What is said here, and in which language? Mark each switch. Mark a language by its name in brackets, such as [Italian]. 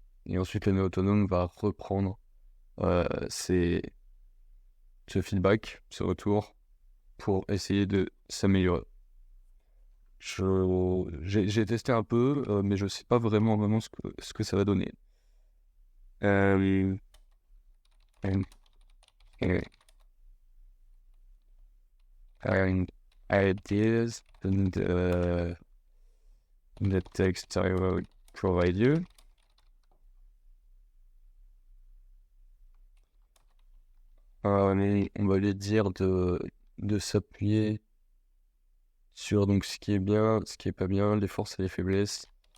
[French] Et ensuite, le nœud autonome va reprendre ce feedback, ce retour, pour essayer de s'améliorer. J'ai testé un peu, mais je sais pas vraiment ce que ça va donner. [English] And, and ideas and the text I will provide you. [French] On va lui dire de s'appuyer sur donc, ce qui est bien, ce qui est pas bien, les forces et les faiblesses.